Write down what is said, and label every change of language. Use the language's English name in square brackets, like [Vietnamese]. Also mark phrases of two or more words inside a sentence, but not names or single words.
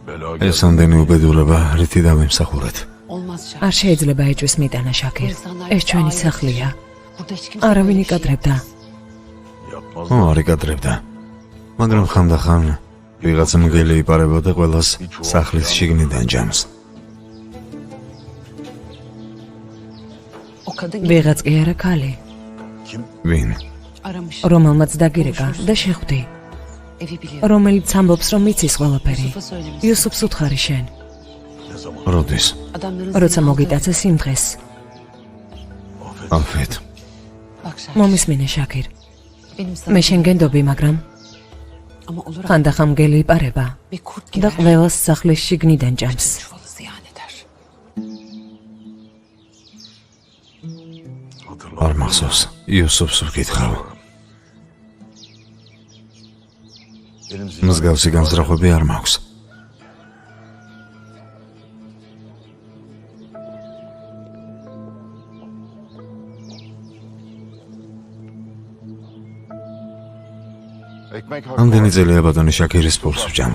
[Georgian] ეს ამდენი უბედურება რითი დავიმსახურეთ? Olmaz Şakir. არ შეიძლება ეჭვის მიტანა შაქირ. ეს ჩვენი სახლია. [Turkish] Burada hiç kimse [Georgian] არავინ [Turkish] böyle bir şey [Georgian] იკადრებდა. არ იკადრებდა. მაგრამ ხანდახან ვიღაც მგელი იპარებოდა ყველას სახლის შიგნიდან ჯამს. [Turkish] O kadın [Georgian] ვიღაც კი არა ქალი, ვინ? aramış. რომელმაც დაგირეკა და შეხვდი, [Turkish] Evi biliyor. [Georgian] რომელიც ამბობს, რომ იცის ყველაფერი. Yusuf'a söylemiş. იუსუფს უთხარი შენ, როდის? Adamların როცა zengin მოგიტაცეს იმ დღეს. აფეთ. Bak Şakir. მომისმინე შაქირ. [Turkish] Benim sana [Georgian] მე შენ გენდობი, მაგრამ [Turkish] ama olur [Georgian] ხანდახან მგელი იპარება [Turkish] bir kurt gibi [Georgian] და her ყველას სახლის შიგნიდან ჯამს. [Turkish] çuvalı ziyan eder. [Georgian] არ მახსოვს. იუსუფს ვკითხავ. მსგავსი განზრახვები არ მაქვს. ამდენი წელია ბატონი შაქირის პულს ვჭამთ.